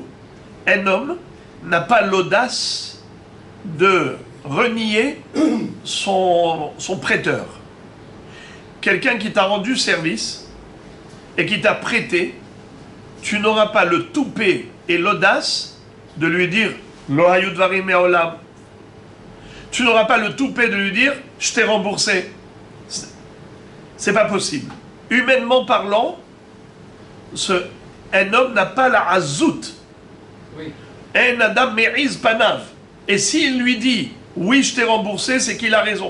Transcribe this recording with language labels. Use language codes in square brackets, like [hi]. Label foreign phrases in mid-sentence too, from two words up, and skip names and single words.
[fr] Un homme n'a pas l'audace de renier son prêteur. Quelqu'un qui t'a rendu service et qui t'a prêté, tu n'auras pas le toupet et l'audace de lui dire [he] לא היו דברים מעולם. [fr] Tu n'auras pas le toupet de lui dire je t'ai remboursé. C'est pas possible. Humainement parlant, un homme n'a pas la azout. Oui. [he] אין אדם מעיז פניו. [fr] Et s'il lui dit oui, je t'ai remboursé, c'est qu'il a raison.